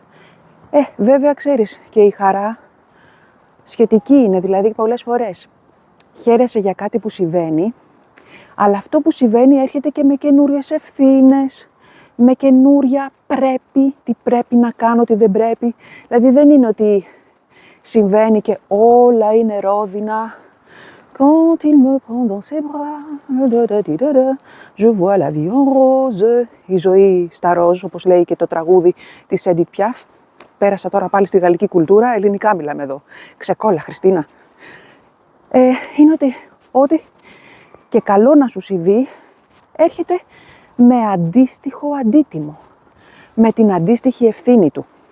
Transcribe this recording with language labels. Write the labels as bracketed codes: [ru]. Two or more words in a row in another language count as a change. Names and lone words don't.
[el] Βέβαια ξέρεις και η χαρά σχετική είναι, δηλαδή πολλές φορές χαίρεσαι για κάτι που συμβαίνει, αλλά αυτό που συμβαίνει έρχεται και με καινούριες ευθύνες, με καινούρια πρέπει, τι πρέπει να κάνω, τι δεν πρέπει. Δηλαδή δεν είναι ότι συμβαίνει και όλα είναι ρόδινα. [fr] Quand il me prend dans ses bras, je vois la vie en rose. [el] Η ζωή στα ροζ, όπως λέει και το τραγούδι της Edith Piaf. Πέρασα τώρα πάλι στη γαλλική κουλτούρα, ελληνικά μιλάμε εδώ. Ξεκόλα, Χριστίνα. Είναι ότι και καλό να σου συμβεί, έρχεται με αντίστοιχο αντίτιμο, με την αντίστοιχη ευθύνη του.